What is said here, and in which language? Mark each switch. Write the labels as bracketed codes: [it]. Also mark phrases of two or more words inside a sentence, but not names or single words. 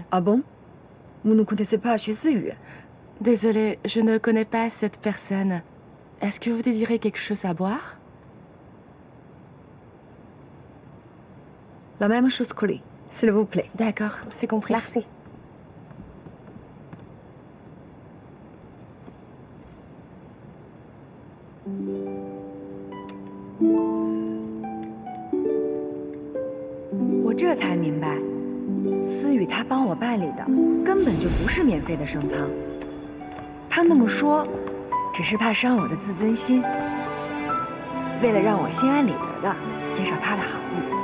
[fr] Ah bon? Vous ne connaissez pas Xu Siyu? Désolée, je ne connais pas cette personne. Est-ce que vous désirez quelque chose à boire? La même chose que lui, s'il vous plaît. D'accord, c'est compris. Merci. [zh] 我这才明白，思雨他帮我办理的根本就不是免费的升舱，他那么说，只是怕伤我的自尊心，为了让我心安理得的接受他的好意。